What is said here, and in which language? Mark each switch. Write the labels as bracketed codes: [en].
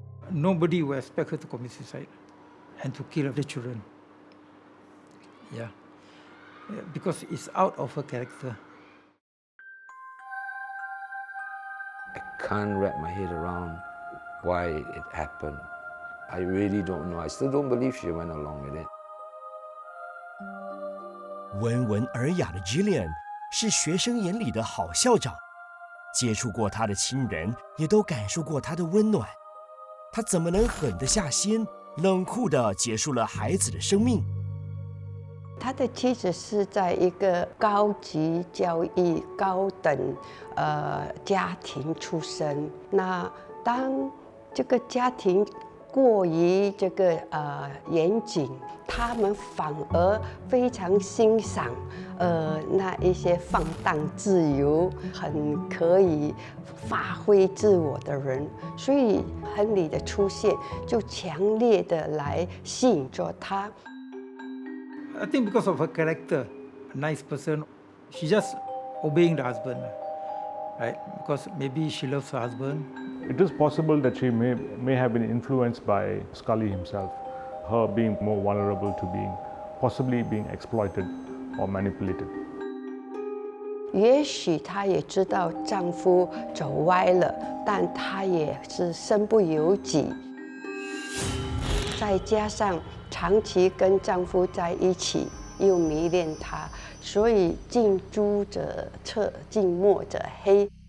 [en] Nobody will expect her to commit suicide and to kill the children. Yeah. Because it's out of her character. I can't wrap my head around why it happened. I really don't know. I still don't believe she went along with it. [zh] 温文尔雅的 Gillian 是学生眼里的好校长，接触过她的亲人也都感受过她的温暖。她怎么能狠得下心，冷酷地结束了孩子的生命？他的妻子是在一个高级教育、高等家庭出身。那当这个家庭过于这个严谨，他们反而非常欣赏那一些放荡自由、很可以发挥自我的人。所以亨利的出现就强烈的来吸引着他。 [en] I think because of her character, a nice person, she just obeying the husband, right? Because maybe she loves her husband. It is possible that she may have been influenced by Scully himself, her being more vulnerable to possibly being exploited or manipulated. [zh] 也许她也知道丈夫走歪了，但她也是身不由己。再加上长期跟丈夫在一起，又迷恋他，所以近朱者赤，近墨者黑。